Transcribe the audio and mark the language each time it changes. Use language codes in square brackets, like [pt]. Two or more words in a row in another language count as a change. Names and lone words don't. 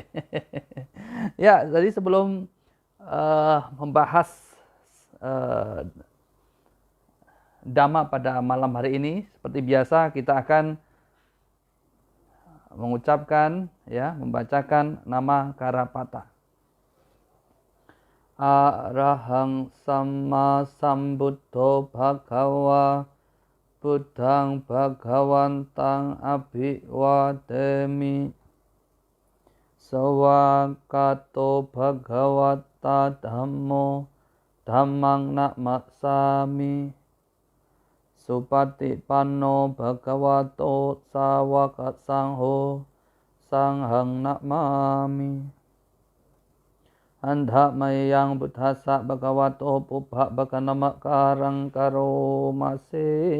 [id] Ya, jadi sebelum membahas Dhamma pada malam hari ini, seperti biasa kita akan mengucapkan ya, membacakan nama Karapata. [pi] Arahang Samma Sambuddho Bhagava Buddhang Bhagawantang Abhiwademi Sawakato Bhagavata Dhammo Dhammang Namasami Supatipanno Bhagavato Sawaka Sangho Sanghang Namami Andha mayang buddhasa bhagavato pubbha bhaganama karang karomase.